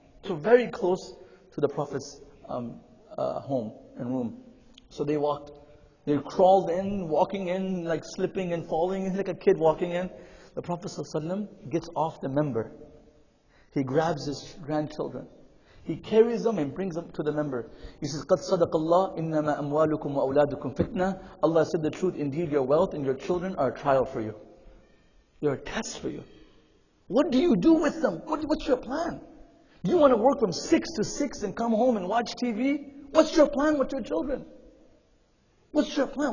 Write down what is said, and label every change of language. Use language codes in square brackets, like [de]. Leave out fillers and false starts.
[en] So very close to the Prophet's home and room. So they walked. They crawled in, walking in, like slipping and falling, like a kid walking in. The Prophet ﷺ gets off the member. He grabs his grandchildren. He carries them and brings them to the member. He says, [ar] قَدْ صَدَقَ اللَّهِ إِنَّمَا أَمْوَالُكُمْ وَأَوْلَادُكُمْ فِتْنَةً. [en] Allah said the truth, indeed your wealth and your children are a trial for you. They're a test for you. What do you do with them? What's your plan? You want to work from 6 to 6 and come home and watch TV? What's your plan with your children? What's your plan?